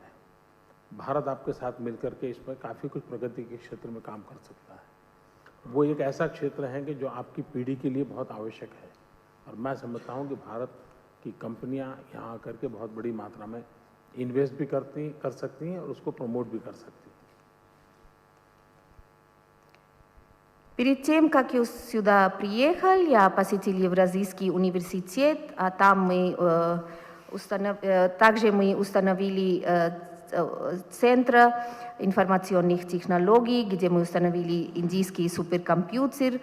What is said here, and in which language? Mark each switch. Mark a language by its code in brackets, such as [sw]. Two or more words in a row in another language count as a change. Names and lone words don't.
[hi] भारत आपके साथ मिलकर के इसमें काफ़ी कुछ प्रगति के क्षेत्र में काम कर सकता है। वो एक ऐसा क्षेत्र है कि जो आपकी पीढ़ी के लिए बहुत आवश्यक है और मैं समझता हूँ कि भारत की कंपनियां यहाँ आकर के बहुत बड़ी मात्रा में इन्वेस्ट भी कर सकती हैं और उसको प्रमोट भी कर सकती हैं। [ru] Перед тем, как я сюда приехал, я посетил Евразийский университет, а там также мы установили Центр информационных технологий, где мы установили индийский суперкомпьютер.